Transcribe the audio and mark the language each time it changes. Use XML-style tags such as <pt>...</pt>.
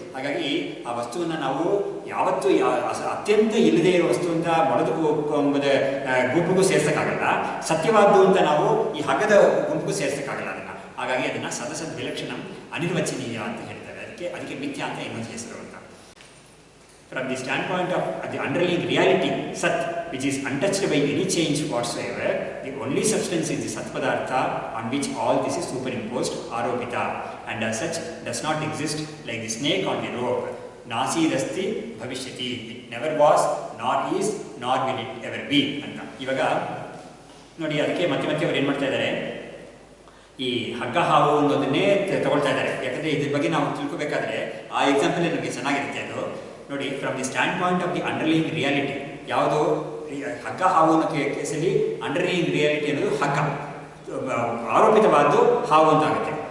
<kn>ಹಾಗಾಗಿ ಆ ವಸ್ತುವನ್ನು ನಾವು ಯಾವತ್ತೂ ಅತ್ಯಂತ ಇಲ್ಲದೇ ಇರೋ ವಸ್ತು ಅಂತ ಮೊಳದು ಕೊಂಬದ ಗುಂಪಿಗೂ ಸೇರ್ಸೋಕ್ಕಾಗಲ್ಲ. ಸತ್ಯವಾದ್ದು ಅಂತ ನಾವು ಈ ಹಗ್ಗದ ಗುಂಪಿಗೂ ಸೇರ್ಸೋಕ್ಕಾಗಲ್ಲ ಅದನ್ನು. ಹಾಗಾಗಿ ಅದನ್ನು ಸದಸದ್ ವಿಲಕ್ಷಣ ಅನಿರ್ವಚನೀಯ ಅಂತ ಹೇಳ್ತಾರೆ. ಅದಕ್ಕೆ ಮಿಥ್ಯಾ ಅಂತ ಇನ್ನೊಂದು ಹೆಸರು ಅಂತ.</kn> <en>From the standpoint of the underlying reality, Sat, which is untouched by any change whatsoever, the only substance is the Sat Padartha on which all this is superimposed, Aropita, and as such does not exist like the snake on the rope.</en> <sa>Nasidasti bhavishyati.</sa> <en>It never was, nor is, nor will it ever be.</en> <kn>ಅಂತ ಇವಾಗ ನೋಡಿ, ಅದಕ್ಕೆ ಮತ್ತೆ ಅವ್ರು ಏನು ಮಾಡ್ತಾ ಇದ್ದಾರೆ, ಈ ಹಗ್ಗ ಹಾವು ಅನ್ನೋದನ್ನೇ ತಗೊಳ್ತಾ ಇದ್ದಾರೆ. ಯಾಕಂದರೆ ಇದ್ರ ಬಗ್ಗೆ ನಾವು ತಿಳ್ಕೊಬೇಕಾದ್ರೆ ಆ ಎಕ್ಸಾಂಪಲ್ ನಮಗೆ ಚೆನ್ನಾಗಿರುತ್ತೆ. ಅದು ನೋಡಿ,</kn> <en>from the standpoint of the underlying reality,</en> <kn>ಯಾವುದು ಹಗ್ಗ ಹಾವು ಅನ್ನೋ ಕೇಸಲ್ಲಿ ಅಂಡರ್ಲೈಯಿಂಗ್ ರಿಯಾಲಿಟಿ ಅನ್ನೋದು ಹಗ್ಗ, ಆರೋಪಿತವಾದ್ದು ಹಾವು ಅಂತ ಆಗುತ್ತೆ.</kn>